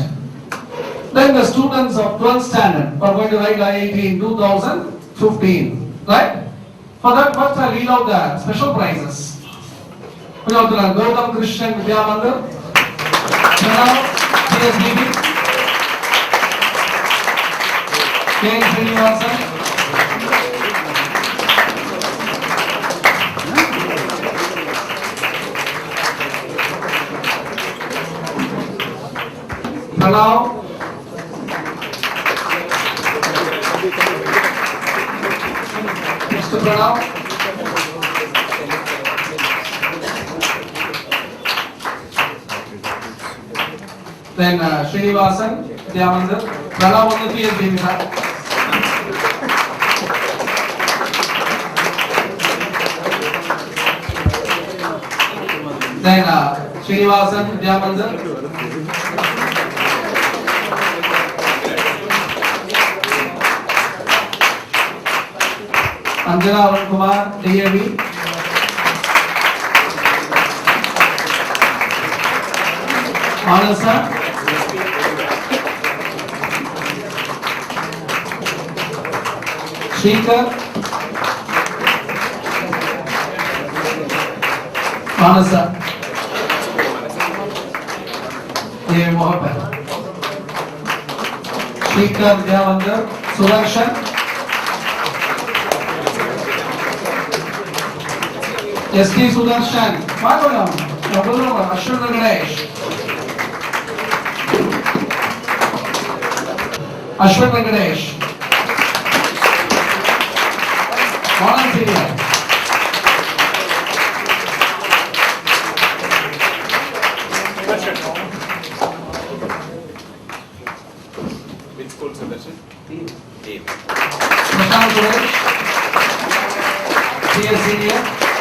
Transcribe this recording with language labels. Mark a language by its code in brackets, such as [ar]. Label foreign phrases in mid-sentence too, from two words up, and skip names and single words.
[en] Then the students of 12th standard are going to write IIT in 2015. Right? For that, first I read out the special prizes. We have Gautam Krishnan Vidyamandir, Pranav PSDB, K. Srinivasan, Pranav, Mr. Pranav, then Srinivasan, Vidyamandir, Pranav on the PSDB side. Then Srinivasan, Vidyamandir. Anjana Arun Kumar, DAV. Manasa. Shrikar. Manasa. DAV Mohammed. Shrikar Vidyamandir, Surakshan. S.T. Sudarshan, Ashwin Venkatesh. Ashwin Venkatesh. Mohan Senior. Which school Sudarshan? Dev. Prashant Suresh. PS Senior.